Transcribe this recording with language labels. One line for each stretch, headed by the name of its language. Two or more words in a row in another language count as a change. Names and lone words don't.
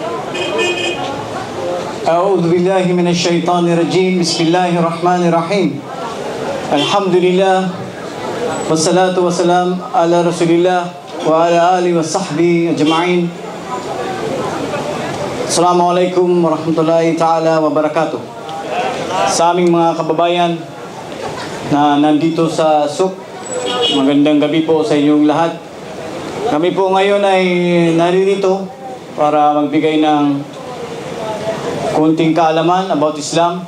Arabic: أعوذ بالله من الشيطان الرجيم. بسم الله الرحمن الرحيم. الحمد لله والصلاة والسلام على رسول الله وعلى آله وصحبه أجمعين. السلام عليكم ورحمة الله تعالى وبركاته.
Filipino: Sa aming mga kababayan na nandito sa SUK, magandang gabi po sa inyong lahat. Kami po ngayon ay naririto para magbigay ng kunting kaalaman about Islam.